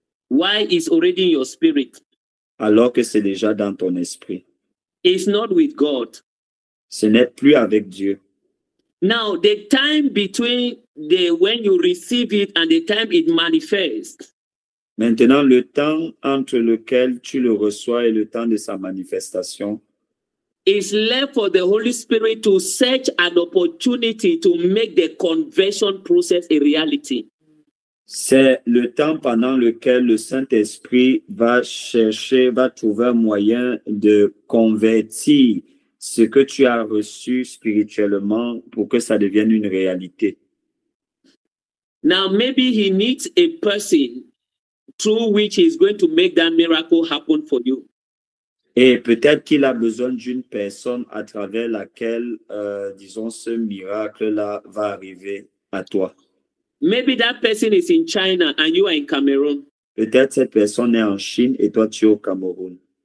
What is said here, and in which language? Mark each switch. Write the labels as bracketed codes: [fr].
[en] Why it's already in your spirit? [fr] Alors que c'est déjà dans ton esprit. [en] It's not with God. [fr] Ce n'est plus avec Dieu. [en] Now, the time between when you receive it and the time it manifests, [fr] Maintenant, le temps entre lequel tu le reçois et le temps de sa manifestation, [en] is left for the Holy Spirit to search an opportunity to make the conversion process a reality. [fr] c'est le temps pendant lequel le Saint-Esprit va trouver un moyen de convertir ce que tu as reçu spirituellement pour que ça devienne une réalité. [en] Now, maybe he needs a person through which he's going to make that miracle happen for you. [fr] Et peut-être qu'il a besoin d'une personne à travers laquelle, disons, ce miracle-là va arriver à toi. [en] Maybe that person is in China and you are in Cameroon. [fr] Peut-être cette personne est en Chine et toi tu es au Cameroun.